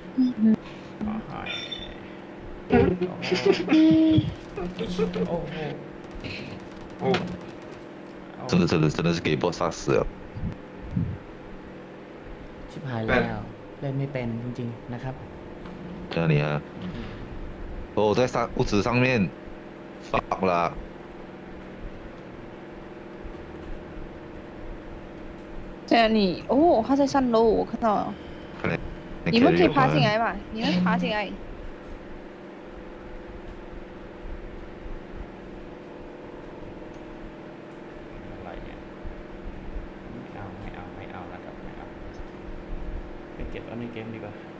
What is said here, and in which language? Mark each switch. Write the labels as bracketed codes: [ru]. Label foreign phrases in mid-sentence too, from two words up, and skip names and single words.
[th] โอ้โห [zh] 哦，真的是给 boss 杀死了。 [th] ชิบหายแล้วเล่นไม่เป็นจริงๆนะครับ [zh] 在哪里啊？哦，在屋子上面放了。在哪里？哦，他在3楼，我看到了。看来你们可以爬进来吧？你们爬进来。 [th] อะไรเนี่ยไม่เอานะครับไม่เอาไปเก็บเอาในเกมดีกว่า